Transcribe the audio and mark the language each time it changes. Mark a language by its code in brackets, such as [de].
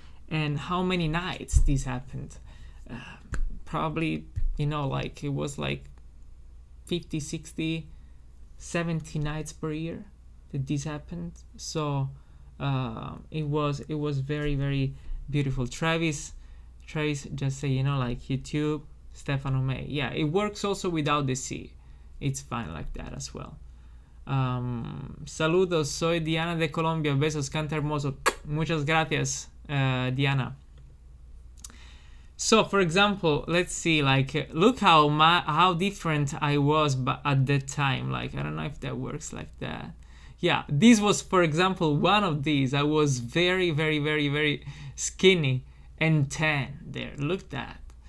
[en] And how many nights this happened? Probably, it was like 50, 60, 70 nights per year that this happened. So it was very, very beautiful. Travis just say, YouTube, Stefano May. Yeah, it works also without the C. It's fine like that as well. [es] Saludos, soy Diana de Colombia. Besos, canta hermoso. Muchas gracias, Diana. [en] So, for example, let's see, look how different I was at that time. I don't know if that works like that. Yeah, this was, for example, one of these. I was very, very, very, very skinny and tan there. Look at that.